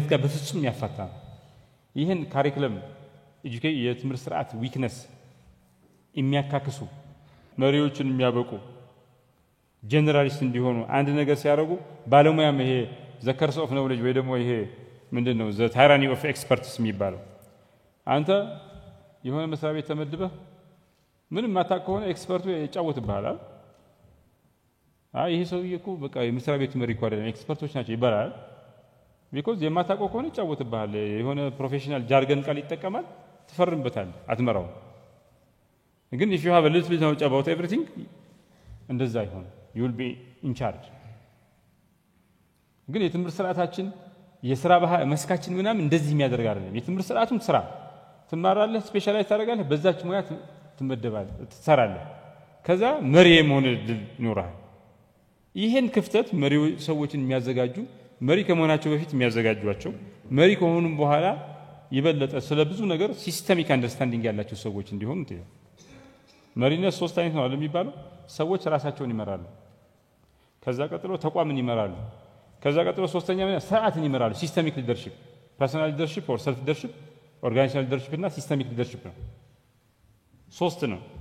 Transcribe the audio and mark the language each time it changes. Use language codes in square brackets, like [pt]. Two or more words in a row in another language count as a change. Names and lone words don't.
[am] ጋር በፍጹም ያፋታ ነው። ይህን ካሪኩለም የትምህርት ስርዓት ዊክነስ የሚያካክሱ መሪዎችን የሚያበቁ ጀነራሊስት እንዲሆኑ አንድ ነገር ሲያደርጉ ባለሙያም ይሄ [en] the curse of knowledge [am] ወይ ደግሞ ይሄ ምንድነው [en] the tyranny of experts [am] የሚባለው አንተ የሆነ መስሪያ ቤት ተመድበህ ምንም ማታውቅ ከሆነ ኤክስፐርቱ ይጫወትብሃል። ይሄ ሰውዬ እኮ በቃ የመስሪያ ቤቱ መሪ እኮ አይደለም ኤክስፐርቶች ናቸው ይባላል። ቢኮዝ የማታውቀው ከሆነ ይጫወትብሃል። የሆነ [en] professional jargon [am] ቃል ይጠቀማል፣ ትፈርምበታል፣ አትመራው። ግን [en] if you have a little bit knowledge about everything [am] እንደዛ ይሆን [en] you will be in charge። [am] ግን የትምህርት ስርዓታችን የሥራ መስካችን ምናምን እንደዚህ የሚያደርግ አይደለም። የትምህርት ስርዓቱም ስራ ትማራለህ፣ ስፔሻላይዝ ታደርጋለህ፣ በዛች ሙያ ትመደባለህ፣ ትሰራለህ። ከዛ መሪ የመሆን እድል ይኖራል። ይሄን ክፍተት መሪው ሰዎችን የሚያዘጋጁ መሪ ከመሆናቸው በፊት የሚያዘጋጇቸው መሪ ከሆኑም በኋላ ይበለጠ ስለ ብዙ ነገር [en] systemic understanding [am] ያላቸው ሰዎች እንዲሆኑ ነው። መሪነት ሶስት አይነት ነው የሚባለው። ሰዎች ራሳቸውን ይመራሉ፣ ከዛ ቀጥሎ ተቋምን ይመራሉ፣ ከዛ ቀጥሎ ሶስተኛ ስርዓትን ይመራሉ። [en] systemic leadership, personal leadership or self leadership, organizational leadership [am] እና [en] systemic leadership [am] ነው። ሶስት ነው።